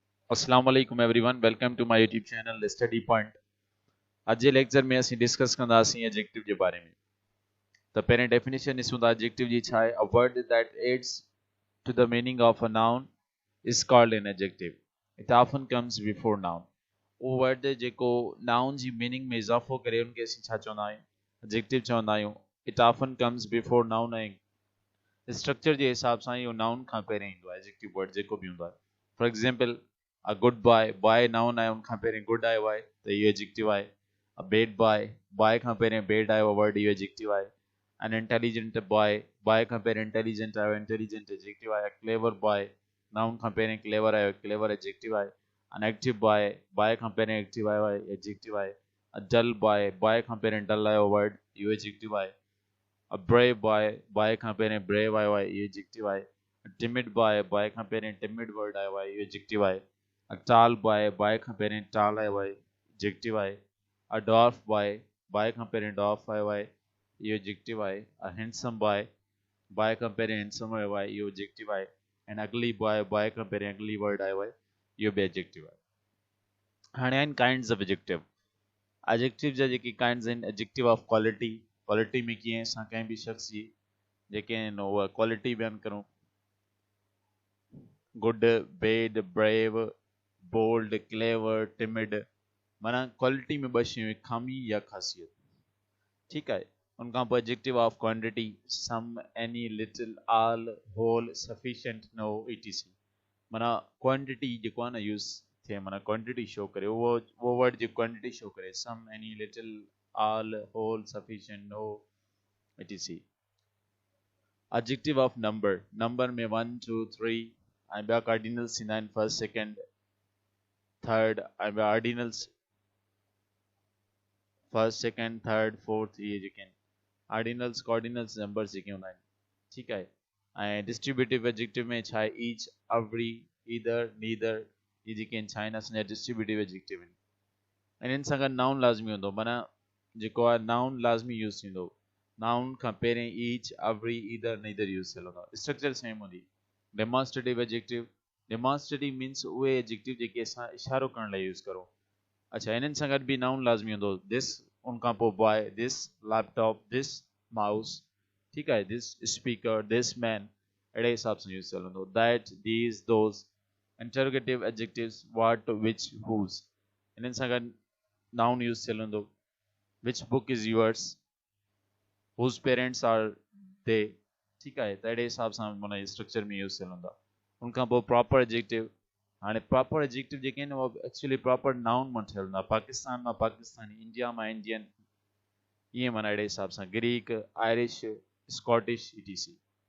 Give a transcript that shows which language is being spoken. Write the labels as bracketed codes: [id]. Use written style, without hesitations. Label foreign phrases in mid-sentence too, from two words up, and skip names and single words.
[en] Assalamu alaikum everyone. Welcome to my YouTube channel Study Point. [sd] आज जे लेक्चर में असीं डिस्कस कंदासीं एडजेक्टिव जे बारे में. [en] The पहिरें definition is the adjective [sd] जी छा आहे? [en] A word that adds to the meaning of a noun is called an adjective. It often comes before noun. [sd] वो word जेको noun जी meaning में इजाफो करे उनके असीं छा चवंदा आहियूं? Adjective चवंदा आहियूं. [en] It often comes before noun [sd] ऐं स्ट्रक्चर जे हिसाब सां इहो नाउन खां पहिरियों ईंदो आहे [en] adjective word [sd] जेको बि हूंदो आहे. [en] for example a good boy, boy noun [sd] आहे, उन खां पहिरियों गुड आयो आहे त इहो एडजेक्टिव आहे. [en] a bad boy, boy [sd] खां पहिरियों बैड आयो वर्ड, इहो एडजेक्टिव आहे. [en] an intelligent boy, boy [sd] खां पहिरियों इंटेलिजेंट आयो, [en] intelligent adjective [sd] आहे. [en] clever boy, noun [sd] खां पहिरियों क्लेवर आयो, [en] clever adjective [sd] आहे. [en] an active boy, boy [sd] खां पहिरियों एक्टिव आयो आहे, एडजेक्टिव आहे. [en] a dull boy, boy [sd] खां पहिरियों डल आयो वर्ड, इहो एडजेक्टिव आहे. [en] A brave boy, boy [sd] खां पहिरियों brave आयो आहे, इहो एडजेक्टिव आहे. [en] A timid boy, boy [sd] खां पहिरियों [en] timid word [sd] आयो आहे, इहो एडजेक्टिव आहे. [en] A tall boy, boy [sd] खां पहिरियों tall आयो आहे, एडजेक्टिव आहे. [en] A dwarf boy, boy [sd] खां पहिरियों dwarf आयो आहे, इहो एडजेक्टिव आहे. [en] A handsome boy, boy [sd] खां पहिरियों handsome आयो आहे, इहो एडजेक्टिव आहे. [en] An ugly boy, boy [sd] खां पहिरियों [en] ugly word [sd] आयो आहे, इहो बि एडजेक्टिव आहे. हाणे आहिनि [en] kinds of adjective. adjective [sd] जा जेके काइंड्स आहिनि, [en] adjective of quality. [sd] क्वालिटी में कीअं असां कंहिं बि शख़्स जी जेके आहिनि उहा क्वालिटी बयानु करूं. [en] good, bad, brave, bold, clever, timid. [sd] माना क्वालिटी में ॿ शयूं, खामी या ख़ासियत. ठीकु आहे. उन खां पोइ [en] adjective of quantity. some, any, little, all, whole, sufficient, no, etc. [sd] माना क्वांटिटी जेको आहे न यूज़ थिए, माना [en] quantity show [sd] करे, उहो वर्ड जी [en] quantity show [sd] करे. [en] some, any, little, all, whole, sufficient, no, etc. Adjective of number. Number [sd] में 1, 2, 3 ऐं ॿिया कार्डिनल्स थींदा आहिनि. [en] first, second, third [sd] ऐं ॿिया [en] ordinals. first, second, third, fourth, [sd] इहे जेके आहिनि [en] ordinals cardinals numbers [sd] जेके हूंदा आहिनि. ठीकु आहे. ऐं [en] distributive adjective [sd] में छा आहे? [en] each, every, either, neither, [sd] इहे जेके आहिनि छा आहिनि असांजा [en] distributive adjective [sd] आहिनि. ऐं इन्हनि सां गॾु नाउन लाज़मी हूंदो, माना जेको आहे नाउन लाज़मी यूज़ थींदो. नाउन खां पहिरियों [en] each, every, either, neither use [sd] थियल हूंदो. [en] structure same [sd] हूंदी. [en] demonstrative adjective. demonstrative means [sd] उहे एडजेक्टिव जेके असां इशारो करण लाइ यूज़ करूं. अच्छा, इन्हनि सां गॾु बि नाउन लाज़मी हूंदो. [en] this, [sd] उन खां पोइ [en] boy, this laptop, this mouse. [sd] ठीकु आहे. [en] this speaker, this man, [sd] अहिड़े हिसाब सां यूज़ थियल हूंदो. [en] that, these, those. interrogative adjectives. what, which, हूज़. [sd] इन्हनि सां गॾु नाउन यूज़ थियल हूंदो. [en] which book is yours, whose parents are they. [sd] ठीकु आहे. त अहिड़े हिसाब सां माना स्ट्रक्चर में यूज़ थियल हूंदा. उनखां पोइ [en] proper adjective. [sd] हाणे [en] proper adjective [sd] जेके आहिनि उहे [en] actually proper noun [sd] मां ठहियल हूंदा. पाकिस्तान मां पाकिस्तानी, इंडिया मां इंडियन, ईअं माना अहिड़े हिसाब सां. [en] Greek, Irish, Scottish, etc.